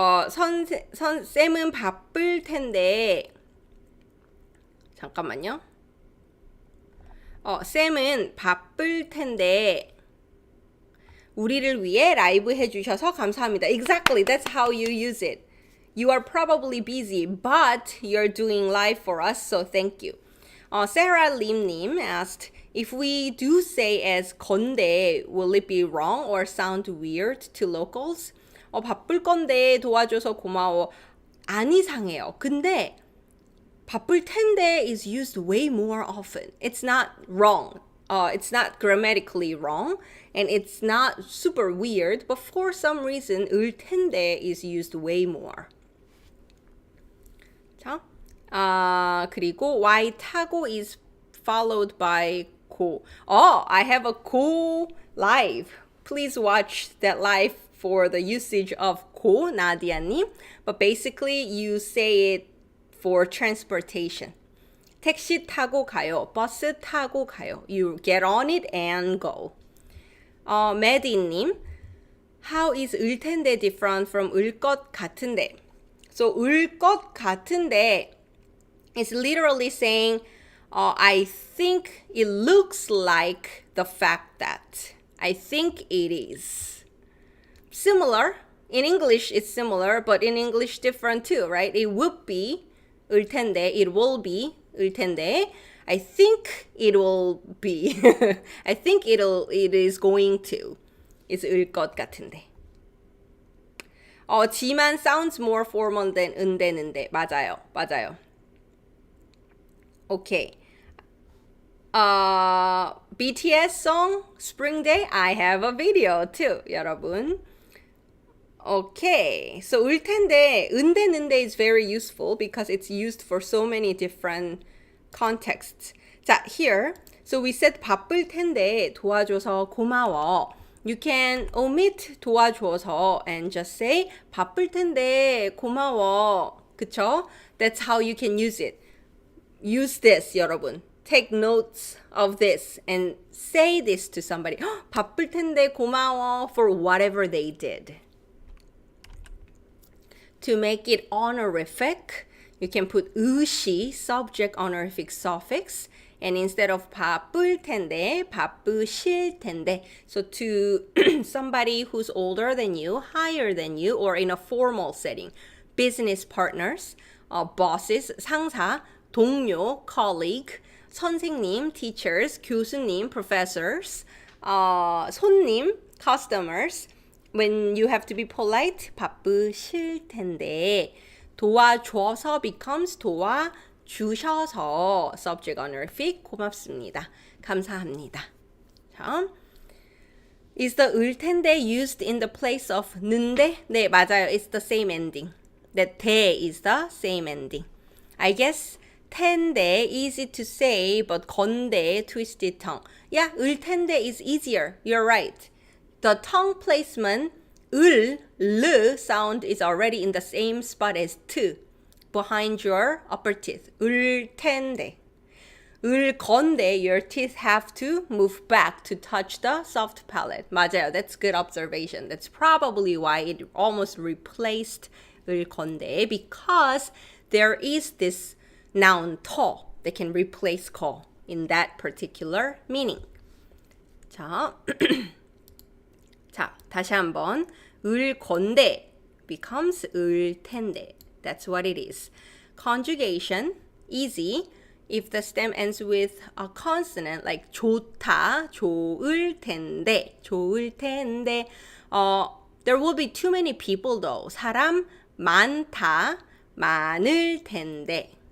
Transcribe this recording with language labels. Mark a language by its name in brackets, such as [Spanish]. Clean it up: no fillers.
[Korean] 쌤은 바쁠 텐데 잠깐만요. 쌤은 바쁠 텐데 우리를 위해 라이브 해주셔서 감사합니다. [English] Exactly, that's how you use it. You are probably busy, but you're doing live for us, so thank you. Sarah Lim asked, if we do say as 건데, will it be wrong or sound weird to locals? [Korean] 바쁠 건데 도와줘서 고마워. 안 이상해요. [English] 근데 바쁠 텐데 is used way more often. It's not wrong. It's not grammatically wrong, and it's not super weird, but for some reason, 을 텐데 is used way more. 자, 그리고 why 타고 is followed by 고. I have a 고 live. Please watch that live for the usage of 고, 나디아님. But basically, you say it for transportation. [Korean] 택시 타고 가요. 버스 타고 가요. [English] You get on it and go. 메디님, how is 을 텐데 different from 을 것 같은데? So 을 것 같은데 is literally saying I think it looks like the fact that. I think it is. Similar. In English, it's similar, but in English, different too, right? It would be 을 텐데, it will be 을 텐데. I think it will be. I think it is going to. It's 을 것 같은데. 지만 sounds more formal than 은대는데. [Korean] 맞아요. 맞아요. Okay. [English] BTS song Spring Day. I have a video too, 여러분. Okay, so 을 텐데, 은대는데 is very useful because it's used for so many different contexts. [Korean] 자, here, so we said 바쁠 텐데 도와줘서 고마워. [English] You can omit 도와줘서 and just say 바쁠 텐데 고마워. [Korean] 그쵸? [English] That's how you can use it. Use this, 여러분. Take notes of this and say this to somebody. 바쁠 텐데 고마워 for whatever they did. To make it honorific, you can put 으시, subject honorific suffix, and instead of 바쁠 텐데, 바쁘실 텐데. So to somebody who's older than you, higher than you, or in a formal setting, business partners, bosses, 상사, 동료, colleague, 선생님, teachers, 교수님, professors, 손님, customers. When you have to be polite, 바쁘실 텐데. 도와줘서 becomes 도와주셔서. Subject honorific, 고맙습니다. [Korean] 감사합니다. [English] 자, is the 을 텐데 used in the place of 는데? [Korean] 네, 맞아요. [English] It's the same ending. That 대 is the same ending. I guess 텐데, easy to say, but 건데, twisted tongue. Yeah, 을 텐데 is easier. You're right. The tongue placement, 을, 르 sound is already in the same spot as 트, behind your upper teeth. [Korean] 을 텐데. [English] 을 건데, your teeth have to move back to touch the soft palate. [Korean] 맞아요. [English] That's good observation. That's probably why it almost replaced 을 건데, because there is this noun 터 that can replace 거 in that particular meaning. [Korean] 자, 자, 다시 한번. [English] 을 건데 becomes 을 텐데. That's what it is. Conjugation, easy. If the stem ends with a consonant like 좋다, 좋을 텐데, 좋을 텐데. There will be too many people though. [Korean] 사람 많다, 많을 텐데.